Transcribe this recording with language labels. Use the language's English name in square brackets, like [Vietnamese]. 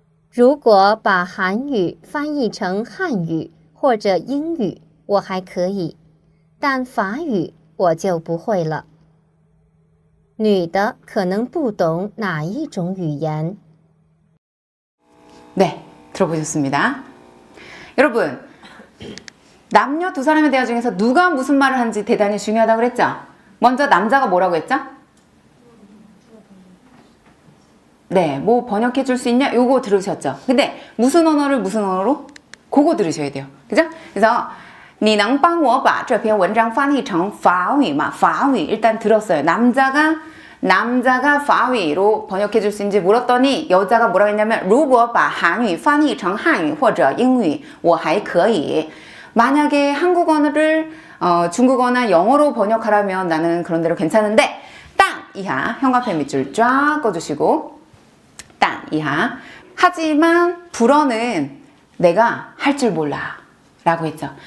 [Chinese] 如果把韩语翻译成汉语或者英语，我还可以，但法语我就不会了。女的可能不懂哪一种语言。 [Korean] 네, 들어보셨습니다. 여러분, 남녀 두 사람의 대화 중에서 누가 무슨 말을 하는지 대단히 중요하다고 그랬죠? 먼저 남자가 뭐라고 했죠? 네, 뭐 번역해 줄 수 있냐? 요거 들으셨죠? 근데 무슨 언어를 무슨 언어로? 그거 들으셔야 돼요. 그죠? [Chinese] 그래서 你能帮我把这篇文章翻译成法语吗? [Korean] 法语 일단 들었어요. 남자가 法语로 번역해 줄 수 있는지 물었더니 여자가 뭐라고 했냐면 [Chinese] 如果把韩语翻译成汉语或者英语我还可以. [Korean] 만약에 한국어를 중국어나 영어로 번역하라면 나는 그런 대로 괜찮은데 땅 이하 형광펜 밑줄 쫙 꺼주시고 땅 이하 하지만 불어는 내가 할 줄 몰라 라고 했죠.